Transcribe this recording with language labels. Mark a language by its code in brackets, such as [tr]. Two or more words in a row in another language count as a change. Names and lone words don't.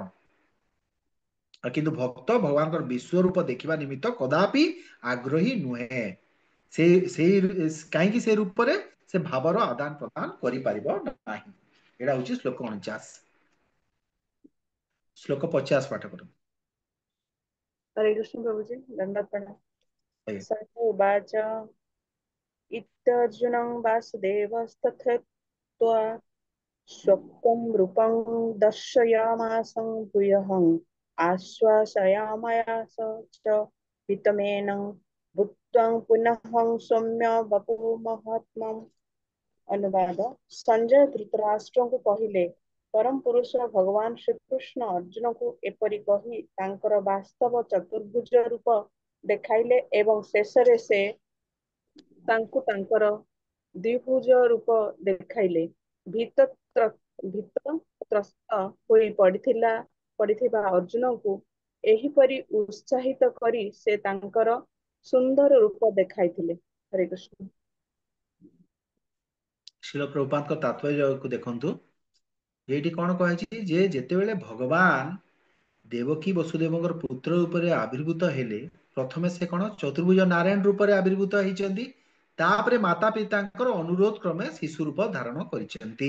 [or] କିନ୍ତୁ ଭକ୍ତ ଭଗବାନଙ୍କର ବିଶ୍ୱରୂପ ଦେଖିବା ନିମିତ୍ତ କଦାପି ଆଗ୍ରହୀ ନୁହେଁ। କାହିଁକି ସେ ରୂପରେ ସେ ଭାବର ଆଦାନ ପ୍ରଦାନ କରିପାରିବ ନାହିଁ। ଏଇଟା ହଉଛି ଶ୍ଲୋକ 49। ଶ୍ଲୋକ 50 ପାଠ କରନ୍ତୁ। [hi] हरे कृष्ण प्रभु जी, दंडवत प्रणाम। [or] ଆଜ୍ଞା। [sa] स उवाच इत्यर्जुनं वासुदेवस्तथोक्त्वा स्वकं रूपं दर्शयामासं भूयः आश्वासयामास च पितमेनं भूत्वा पुनः सौम्य वपुः महात्मम्। [or] अनुवाद। ସଞ୍ଜୟ ଧୃତରାଷ୍ଟ୍ର କୁ କହିଲେ, ପରମ ପୁରୁଷ ଭଗବାନ ଶ୍ରୀକୃଷ୍ଣ ଅର୍ଜୁନ କୁ ଏପରି କହି ତାଙ୍କର ବାସ୍ତବ ଚତୁର୍ଭୁଜ ରୂପ ଦେଖାଇଲେ ଏବଂ ଶେଷରେ ସେ ତାଙ୍କୁ ତାଙ୍କର ଦ୍ୱିଭୁଜ ରୂପ ଦେଖାଇଲେ। ଭୀତତ୍ରସ୍ତ ହୋଇ ପଡ଼ିଥିବା ଅର୍ଜୁନ କୁ ଏହିପରି ଉତ୍ସାହିତ କରି ସେ ତାଙ୍କର ସୁନ୍ଦର ରୂପ ଦେଖାଇଥିଲେ। हरे कृष्ण। ଶିଳ ପ୍ରଭୁପାଦଙ୍କ ତାତ୍ପର୍ଯ୍ୟକୁ ଦେଖନ୍ତୁ। ଏଇଠି କଣ କୁହାଯାଇଛି ଯେ ଯେତେବେଳେ ଭଗବାନ ଦେବକୀ ବସୁଦେବଙ୍କର ପୁତ୍ର ରୂପରେ ଆବିର୍ଭୂତ ହେଲେ, ପ୍ରଥମେ ସେ କଣ ଚତୁର୍ଭୁଜ ନାରାୟଣ ରୂପରେ ଆବିର୍ଭୂତ ହେଇଛନ୍ତି। ତାପରେ ମାତା ପିତାଙ୍କର ଅନୁରୋଧ କ୍ରମେ ଶିଶୁ ରୂପ ଧାରଣ କରିଛନ୍ତି।